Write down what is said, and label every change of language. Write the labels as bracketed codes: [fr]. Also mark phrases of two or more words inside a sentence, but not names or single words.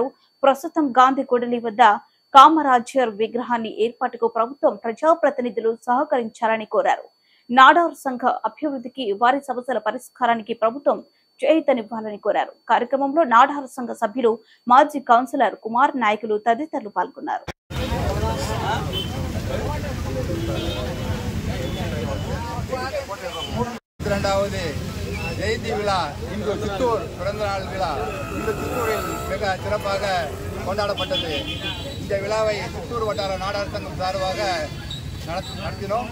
[te] ప్రస్తుతం గాంధీ కూడలి వద్ద కామరాజర్ విగ్రహాన్ని ఏర్పాటుకు ప్రభుత్వం ప్రజాప్రతినిధులు సహకరించాలని కోరారు. నాడార్ సంఘ అభివృద్ధికి, వారి సమస్యల పరిష్కారానికి ప్రభుత్వం చేయూతనివ్వాలని కోరారు. కార్యక్రమంలో నాడార్ సంఘ సభ్యులు, మాజీ కౌన్సిలర్ కుమార్, నాయకులు తదితరులు పాల్గొన్నారు. [ta] ஜெயந்தி விழா இன்று சித்தூர் பிறந்த நாள் விழா இன்று சித்தூரில் மிக சிறப்பாக கொண்டாடப்பட்டது. இந்த விழாவை சித்தூர் வட்டார நாடார் சங்கம் சார்பாக நடத்தினோம்.